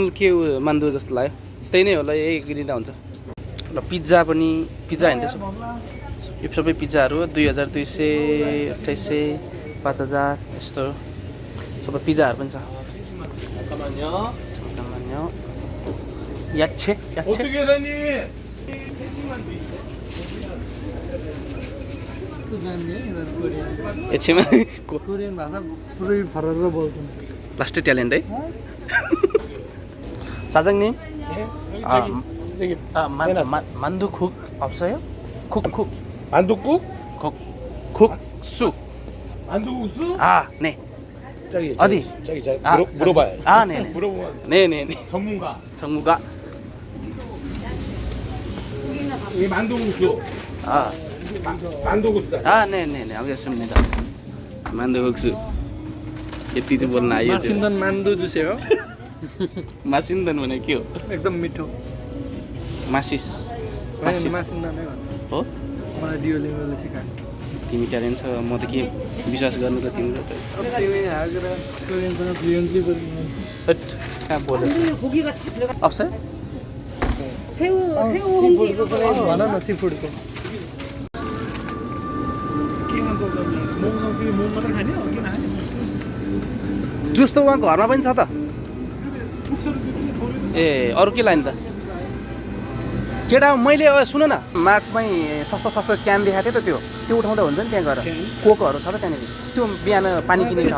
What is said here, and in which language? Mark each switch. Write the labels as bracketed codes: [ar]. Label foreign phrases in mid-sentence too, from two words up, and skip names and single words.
[ne] के मान्दो जस्तो लाग्यो त्यही नै होला यही गिरिँदा हुन्छ ल पिज्जा पनि पिज्जा होइन त्यसो यो सबै पिज्जाहरू 2200 2800 5000 यस्तो सबै पिज्जाहरू पनि छ याच्छे एकछिनमा कोरियन भाषा पुरै फरक बोल्छन् लास्टै ट्यालेन्ट है साजङ नि [ko] 만두 국 없어요? 국 만두국? 국수 만두국수? 아 네. 저기 어디? 저기 아, 물어봐요. 아 네네 물어보면 네네네 전문가. 이 만두국수. 아 만두국수다. 아 네네네 알겠습니다 만두 국수 [ne] यति चाहिँ बोल्न आयो मासिन्दन [ko] 만두 주세요 [ne] हो मासिन्दन भने के हो एकदम मिठो मासिस मासिन्दन नै भन्छ हो मलाई डियोलिङ्गोले सिकायो तिमी ट्यालेन्ट छ म त के विश्वास गर्नु त तिम्रो त तिमी हागेर कोरियनसँग फ्लुएन्टली बोल्नु हट कहाँ बोल्यो [ko] 고기가 다 들어가. 없어요? 새우 [ne] सिफुडको पनि भन न सिफुडको के खान्छ मोमोसँग त्यो मोमो मात्रै खाने अरू के नखाने जुस त उहाँ घरमा पनि छ त ए अरू के लाने त केटा मैले सुन न मार्टमै सस्तो क्यान देखाएको थिएँ त त्यो उठाउँदा हुन्छ नि त्यहाँ गएर कोकहरू छ त त्यहाँनिर त्यो बिहान पानी किन्ने ठाउँ